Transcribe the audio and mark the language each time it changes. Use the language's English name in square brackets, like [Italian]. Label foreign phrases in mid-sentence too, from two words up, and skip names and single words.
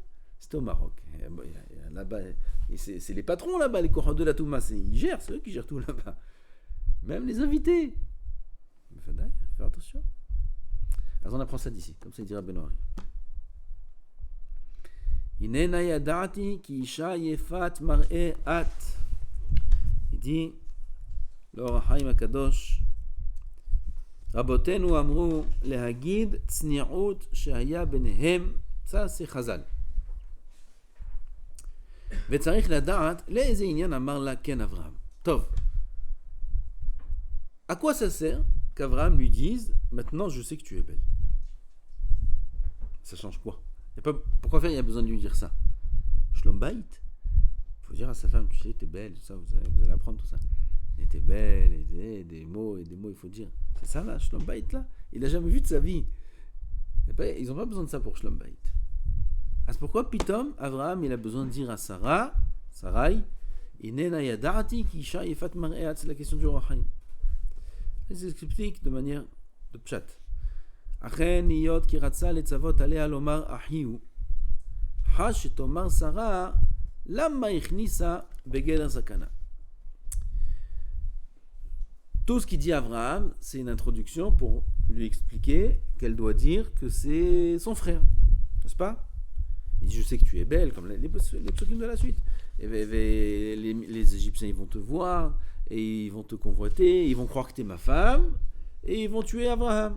[French] C'était au Maroc. Là-bas, c'est les patrons là-bas, les courants de la Touma. Ils gèrent, c'est eux qui gèrent tout là-bas. Même les invités. Mais faire attention. Alors on apprend ça d'ici, comme ça il dira Benoît. [Hebrew] הנה נא ידעתי כי אשה יפת מראה את. [French] Il dit, [Hebrew] l'Or HaChaim HaKadosh, רבותינו אמרו להגיד צניעות שהיה ביניהם, [French] ça c'est חז"ל. [Hebrew] וצריך לדעת לאיזה עניין אמר לה כן אברהם. טוב, [French] à quoi ça sert qu'Abraham lui dise maintenant je sais que tu es belle? Ça change quoi? Pourquoi faire il y a besoin de lui dire ça? [Hebrew] שלום בית. [French] Il faut dire à sa femme, tu sais, t'es belle, tout ça, vous allez apprendre tout ça. Elle était belle, et des mots, il faut dire. C'est ça là, [Hebrew] שלום בית [French] là? Il n'a jamais vu de sa vie. Ils n'ont pas besoin de ça pour [Hebrew] שלום בית. [French] Ah, c'est pourquoi Pitom, Abraham, il a besoin de dire à Sarai, [Hebrew] הנה נא ידעתי כי אשה יפת מראה את, [French] c'est la question du Or HaChaim. Il s'explique de manière de pshat. [Hebrew] אכן להיות כי רצה לצוות עליה לומר אחי הוא, חש שתאמר שרה למה הכניסה בגדר סכנה. [French] Tout ce qu'il dit Abraham, c'est une introduction pour lui expliquer qu'elle doit dire que c'est son frère, n'est-ce pas? Il dit je sais que tu es belle, comme les psukim de la suite. Les Égyptiens ils vont te voir et ils vont te convoiter, ils vont croire que tu es ma femme et ils vont tuer Abraham.